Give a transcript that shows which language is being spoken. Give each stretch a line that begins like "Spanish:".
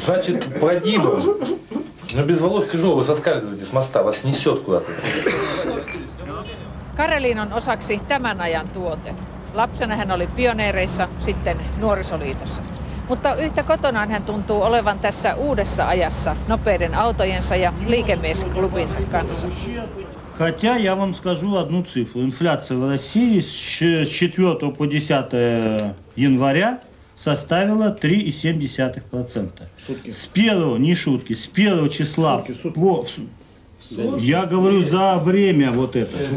Russian: Значит, прогибом, но без волос тяжело, вы соскальзываете с моста, вас несет куда-то.
Finnish: Karelin on osaksi tämän ajan tuote. Lapsena hän oli pioneereissa, sitten nuorisoliitossa. Mutta yhtä kotonaan hän tuntuu olevan tässä uudessa ajassa nopeiden autojensa ja liikemiesklubinsa kanssa.
Russian: Хотя я вам скажу одну цифру. Инфляция в России с 4 по 10 января составила 3,7%. С первого, не шутки, с первого числа по... Я говорю за время вот это.